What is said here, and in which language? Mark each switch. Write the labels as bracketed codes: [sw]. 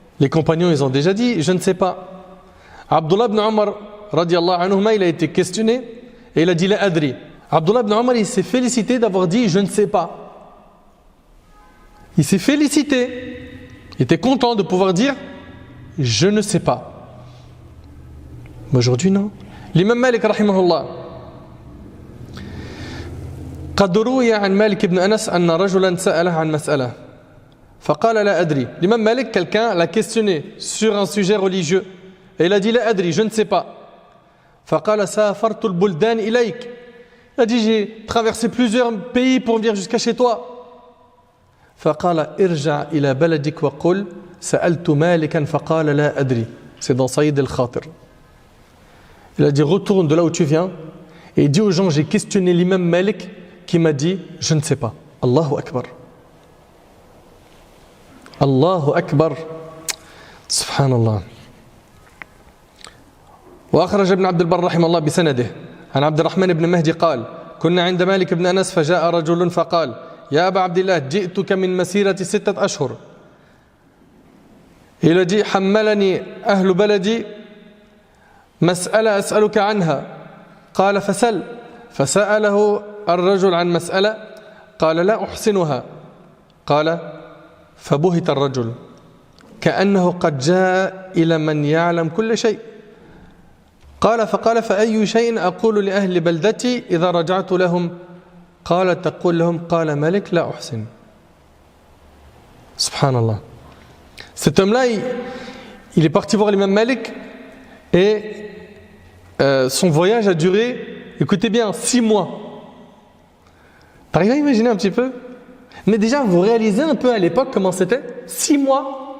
[fr] Les compagnons, ils ont déjà dit, je ne sais pas. Abdullah ibn Omar, radiallahu anhuma, il a été questionné et il a dit [ar] la adri. [fr] Abdullah ibn Omar, il s'est félicité d'avoir dit, je ne sais pas. Il s'est félicité. Il était content de pouvoir dire « Je ne sais pas ». Mais aujourd'hui, non. [ar] L'imam Malik, rahimahullah, قد روي عن مالك بن أنس أن رجلا سأله عن مسألة فقال لا أدري. [fr] L'imam Malik, quelqu'un l'a questionné sur un sujet religieux et il a dit « [ar] La adri, [fr] je ne sais pas ». [ar] فقال سافرت البلدان إليك. [fr] Il a dit « J'ai traversé plusieurs pays pour venir jusqu'à chez toi ». [ar] فقال ارجع إلى بلدك وقل سألت مالكا فقال لا أدري. [fr] C'est dans Saïd al-Khatir. Il a dit retourne de là où tu viens et dis aux gens j'ai questionné l'imam Malik qui m'a dit je ne sais pas. [ar] Allahu Akbar. Allahu Akbar. Subhanallah. وأخرج ابن عبد البر رحمه الله بسنده عن عبد الرحمن بن مهدي قال كنا عند مالك بن أنس فجاء رجل فقال يا أبا عبد الله جئتك من مسيرة 6 أشهر. [fr] Il a dit [ar] حملني أهل بلدي مسألة أسألك عنها قال فسل. فسأله الرجل عن مسألة قال لا أحسنها قال فبهت الرجل كأنه قد جاء إلى من يعلم كل شيء قال فأي شيء أقول لأهل بلدتي إذا رجعت لهم قال تقول لهم قال مالك لا أحسن. Subhanallah. [fr] Cet homme-là, il est parti voir l'imam Malik et son voyage a duré, écoutez bien, 6 mois. T'arrives à imaginer un petit peu? Mais déjà, vous réalisez un peu à l'époque comment c'était? 6 mois.